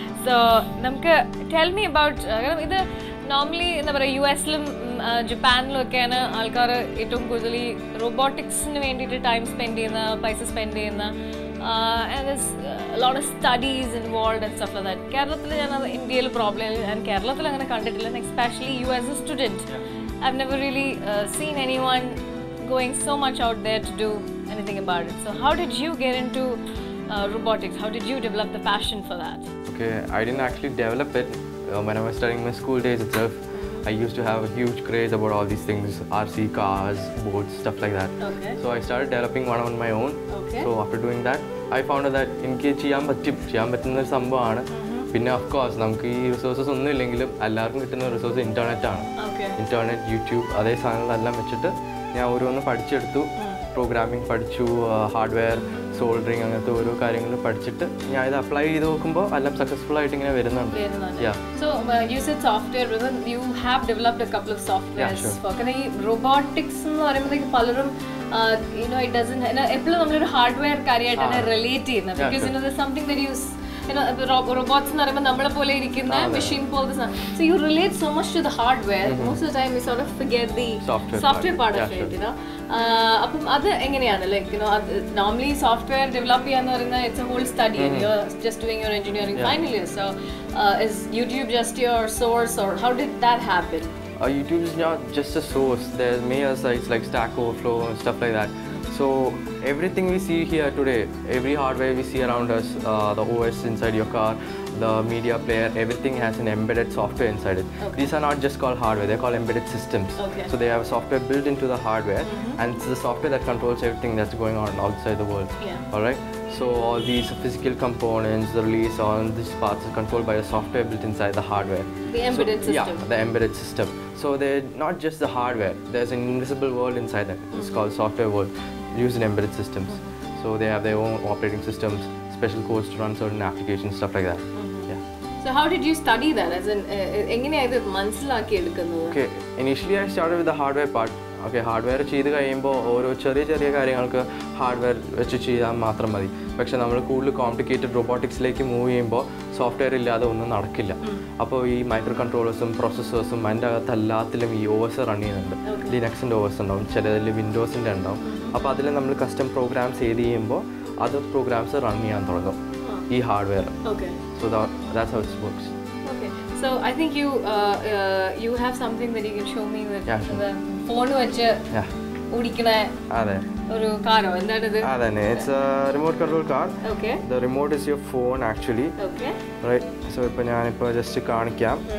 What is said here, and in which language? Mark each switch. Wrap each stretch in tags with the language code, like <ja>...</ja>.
<en>So tell me about</en> <ml>ഇത് normally എന്താ പറയുക US-ലും ജപ്പാനിലും ഒക്കെയാണ് ആൾക്കാർ ഏറ്റവും കൂടുതൽ ഈ റോബോട്ടിക്സിന് വേണ്ടിയിട്ട് ടൈം സ്പെൻഡ് ചെയ്യുന്ന പൈസ സ്പെൻഡ് ചെയ്യുന്ന</ml> <en>and there's a lot of studies involved and stuff like that.</en> <ml>കേരളത്തിൽ ഞാനത് ഇന്ത്യയിൽ പ്രോബ്ലം ആൻഡ് കേരളത്തിൽ അങ്ങനെ കണ്ടിട്ടില്ല,</ml> <en>and especially you as a student. I've never really seen anyone going so much out there to do anything about it. So how did you get into robotics? How did you develop the passion for that? Okay, I didn't actually develop it. When I was studying my school days itself, I used to have a huge craze about all these things, RC cars, boats, stuff like that. Okay. So I started developing one on my own. Okay. So after doing that, I found out that</en> <ml>എനിക്ക് ചെയ്യാൻ പറ്റുന്ന ഒരു സംഭവമാണ്. പിന്നെ of course നമുക്ക് ഈ resources ഒന്നും ഇല്ലെങ്കിലും എല്ലാവർക്കും കിട്ടുന്ന റിസോഴ്സ് ഇന്റർനെറ്റ് ആണ്. ഇന്റർനെറ്റ്, യൂട്യൂബ്, അതേ സാധനങ്ങളെല്ലാം വെച്ചിട്ട് ഞാൻ ഓരോന്ന് പഠിച്ചെടുത്തു. പ്രോഗ്രാമിംഗ് പഠിച്ചു, ഹാർഡ്വെയർ, സോൾഡറിങ്, അങ്ങനത്തെ ഓരോ കാര്യങ്ങൾ പഠിച്ചിട്ട് ഞാൻ ഇത് അപ്ലൈ ചെയ്ത് നോക്കുമ്പോൾ എല്ലാം സക്സസ്ഫുൾ ആയിട്ട് ഇങ്ങനെ വരുന്നുണ്ട്.</ml> <en>So you said software, you have developed a couple of softwares for</en> <ml>ഈ robotics എന്ന് പറയുമ്പോഴത്തേക്ക് പലരും</ml> <en>it doesn't</en> <ml>എപ്പോഴും നമ്മളൊരു ഹാർഡ്വെയർ കാര്യമായിട്ടാണ് റിലേറ്റ് ചെയ്യുന്നത്.</ml> <en>because there's something that you</en> <ml>robots എന്ന് പറയുമ്പോൾ നമ്മളെ പോലെ ഇരിക്കുന്ന മെഷീൻ പോലത്തെ സാധനം.</ml> <en>So you relate so much to the hardware, most of the time you sort of forget the software part of it.</en> <ml>അപ്പം അത് എങ്ങനെയാണ് normally software develop ചെയ്യാന്ന് പറയുന്നത്</ml> <en>it's a whole study and you're just doing your engineering final year. So is YouTube just your source or how did that happen? YouTube is not just a source. There's many other sites like Stack Overflow and stuff like that. So everything we see here today, every hardware we see around us, the OS inside your car, the media player, everything has an embedded software inside it. Okay. These are not just called hardware, they're called embedded systems. Okay. So they have a software built into the hardware, and it's the software that controls everything that's going on outside the world. Yeah. Alright? So all these physical components, the release, all these parts are controlled by the software built inside the hardware. The embedded system. Yeah, the embedded system. So they're not just the hardware, there's an invisible world inside them. It's called software world, used in embedded systems. So they have their own operating systems, special codes to run certain applications, stuff like that. Yeah. So how did you study that?</en> <ml>As in, എങ്ങനെയായത് മനസ്സിലാക്കി എടുക്കുന്നത്?</ml> <en>Okay, initially I started with the hardware part.</en> <ml>Okay, hardware ചെയ്ത് കഴിയുമ്പോൾ ഓരോ ചെറിയ കാര്യങ്ങൾക്ക് hardware വെച്ച് ചെയ്യാൻ മാത്രം മതി. പക്ഷെ നമ്മൾ കൂടുതൽ കോംപ്ലിക്കേറ്റഡ് റോബോട്ടിക്സിലേക്ക് മൂവ് ചെയ്യുമ്പോൾ സോഫ്റ്റ്വെയർ ഇല്ലാതെ ഒന്നും നടക്കില്ല. അപ്പോൾ ഈ മൈക്രോ കൺട്രോളേഴ്സും പ്രോസസ്സേഴ്സും അതിൻ്റെ അകത്ത് എല്ലാത്തിലും ഈ ഓവേഴ്സ് റൺ ചെയ്യുന്നുണ്ട്. ലിനക്സിൻ്റെ ഓവേഴ്സ് ഉണ്ടാവും, ചിലതിൽ വിൻഡോസിൻ്റെ ഉണ്ടാവും. അപ്പോൾ അതിൽ നമ്മൾ കസ്റ്റം പ്രോഗ്രാംസ് ചെയ്യുമ്പോൾ അത് പ്രോഗ്രാംസ് റൺ ചെയ്യാൻ തുടങ്ങും ഈ hardware.</ml> <en>So that's how it works. Okay. So I think you have something that you can show me with the phone</en> <ml>വെച്ച് ഓടിക്കണ ഒരു കാറോ എന്താണിത്?</ml> <en>അതന്നെ, it's a remote control car. Okay. The remote is your phone actually. Okay. Right.</en> <ml>So ഇപ്പോൾ ഞാനിപ്പോൾ just കാണിക്കാം.</ml>